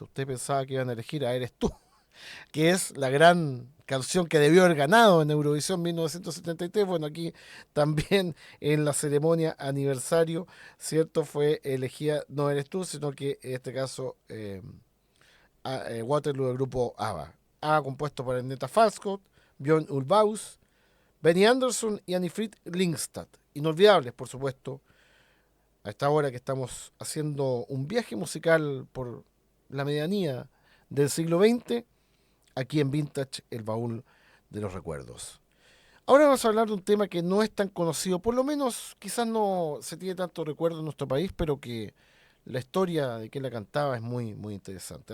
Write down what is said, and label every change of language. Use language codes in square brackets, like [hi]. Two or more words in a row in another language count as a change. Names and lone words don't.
[es] Usted pensaba que iban a elegir a Eres Tú, que es la gran canción que debió haber ganado en Eurovisión 1973. Bueno, aquí también en la ceremonia aniversario, ¿cierto? Fue elegida, no Eres Tú, sino que en este caso Waterloo del grupo ABBA. ABBA compuesto por Agneta Falskott, Björn Ulvaeus, Benny Andersson y Anni-Frid Lyngstad. Inolvidables, por supuesto, a esta hora que estamos haciendo un viaje musical por la medianía del siglo XX, aquí en Vintage, el baúl de los recuerdos. Ahora vamos a hablar de un tema que no es tan conocido, por lo menos quizás no se tiene tanto recuerdo en nuestro país, pero que la historia de quien la cantaba es muy, muy interesante.